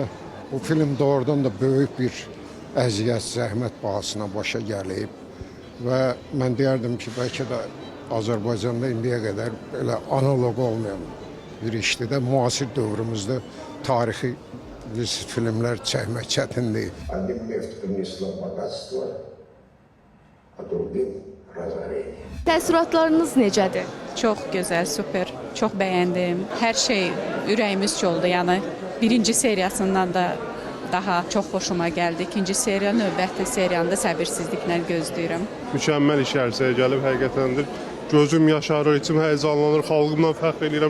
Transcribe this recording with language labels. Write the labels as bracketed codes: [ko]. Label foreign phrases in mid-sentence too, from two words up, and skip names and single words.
[az] Bu film doğrudan da böyük bir əziyyət, zəhmət bahasına başa gəlib və mən deyərdim ki, bəlkə də Azərbaycanda indiyə qədər belə analog olmayan bir işdir də müasir dövrümüzdə tarixi filmlər çəkmək çətindir. [ru] Один нефть принесла богатство, а другим разорение. [az] Təəssüratlarınız necədir? Çox gözəl, super. Çox bəyəndim. Hər şey ürəyimiz oldu. Yəni birinci seriyasından da daha çox xoşuma gəldi. İkinci seriya, növbəti seriyanı da səbirsizliklə gözləyirəm. Mükəmməl işlərsə gəlib həqiqətəndir. Gözüm yaşarır, içim həyəcanlanır, xalqımdan fəxr edirəm.